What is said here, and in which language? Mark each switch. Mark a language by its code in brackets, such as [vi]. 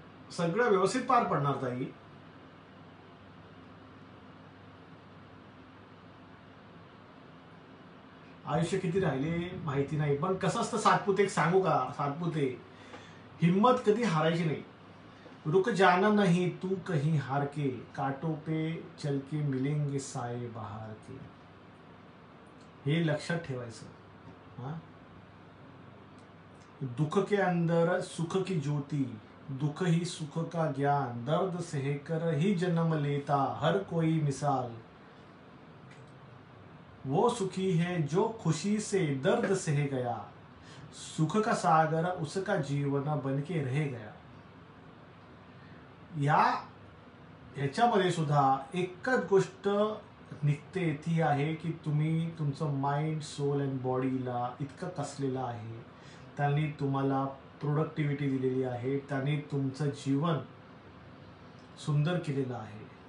[mr] सगळं व्यवस्थित पार पडणार ताई. आयुष्य किती राहिले माहिती नाही, पण कसं असतं सातपुते, एक सांगू का सातपुते, हिम्मत कधी हारायची नाही. [hi] रुक जाना नहीं तू कहीं हार के, कांटों पे चल के मिलेंगे साए बहार के. [mr] हे लक्षात ठेवायचं. [hi] हा, दुख के अंदर सुख की ज्योति, दुख ही सुख का ज्ञान, दर्द सहकर ही जन्म लेता हर कोई मिसाल. वो सुखी है जो खुशी से दर्द सह गया, सुख का सागर उसका जीवन बन के रह गया. [mr] ह्याच्यामध्ये सुद्धा एकच गोष्ट निघते, ती आहे की तुम्ही तुमचं माइंड सोल अँड बॉडीला इतकं कसलेलं आहे, त्यांनी तुम्हाला प्रोडक्टिव्हिटी दिलेली आहे, त्यांनी तुमचं जीवन सुंदर केलेलं आहे.